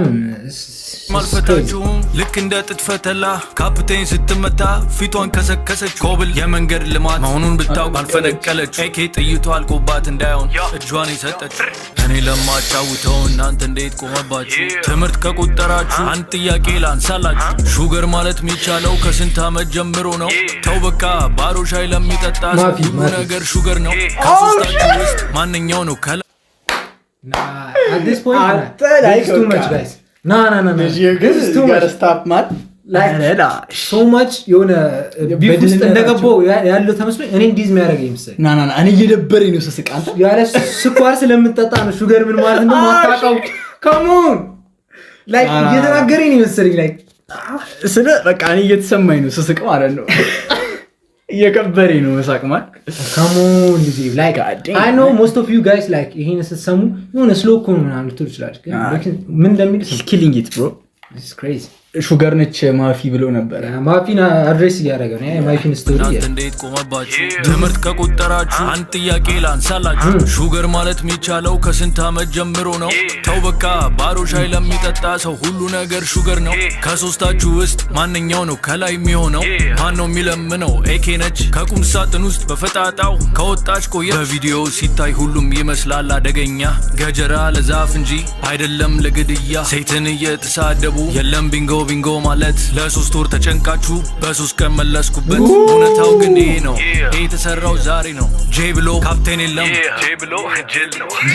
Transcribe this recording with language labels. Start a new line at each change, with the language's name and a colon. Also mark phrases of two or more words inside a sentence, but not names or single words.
Amharic: ማልፈታችሁም ልክ እንደ ጥጥ ፈተላ ካፕቴን ስትመታ ፊቷን ከሰከሰች ኮብል የመንገድ ልማት መሆኑን ብታውቅ አልፈነቀለች ኤኬ ጥይቷ አልቆባት እንዳይሆን እጇን የሰጠች እኔ ለማጫውተው እናንተ እንዴት ቆመባችሁ ትምህርት ከቆጠራችሁ አንድ ጥያቄ ላንሳላችሁ ሹገር ማለት የሚቻለው ከስንት ዓመት ጀምሮ ነው ተው በቃ ባሮ ሻይ ለሚጠጣ ሁሉ ነገር ሹገር ነው ከሶስታችሁ ውስጥ ማንኛው ነው ከላ
English: at this point this is too much guys no this is too much stop man like so much
Amharic: የሆነ ቢፍ ውስጥ እንደገባው ያለው ተመስሎኝ እኔ እንዲዝ የሚያደርገኝ ምስል ና እኔ እየደበረኝ ነው ስስቅ አንተ ያለ ስኳር ስለምጠጣ ነው ሹገር ምን ማለት ነው ማታውቀው
English: come on like
Amharic: እየተናገረኝ ነው መሰለኝ like ስለ በቃ እኔ እየተሰማኝ ነው ስስቅ ማለት ነው እየከበረኝ ነው መሳቅ ማለት
English: come on like I know most of you guys like
Amharic: ይሄን ስትሰሙ የሆነ ስሎ እኮ ነው ምናምን ልትሉ ትችላላችሁ ምን እንደሚል
English: killing it bro this is crazy
Amharic: ሹገር ነች ማፊ ብሎ ነበር ማፊን አድሬስ እያደረገ ነው ማፊን ስቶሪ እንዴት ቆመባችሁ ትምህርት ከቆጠራችሁ አንድ ጥያቄ ላንሳላችሁ ሹገር ማለት የሚቻለው ከስንት ዓመት ጀምሮ ነው ተው በቃ ባሮ ሻይ ለሚጠጣ ሰው ሁሉ ነገር ሹገር ነው ከሶስታችሁ ውስጥ ማንኛው ነው ከላይ የሚሆነው ማን ነው የሚለምነው ኤኬ ነች ከቁም ሳጥን ውስጥ በፈጣጣው ከወጣች ቆየ በቪዲዮ ሲታይ ሁሉም ይመስላል አደገኛ ገጀራ ለዛፍ እንጂ አይደለም ለግድያ ሴትን እየተሳደቡ የለም ቢንጎ ማለት ለሶስት ወር ተጨንቃችሁ በሶስት ቀን መለስኩበት እውነታው ግን ይሄ ነው ይሄ የተሰራው ዛሬ ነው ጄ ብሎ ካፕቴን የለም ጄ ብሎ ጅል ነው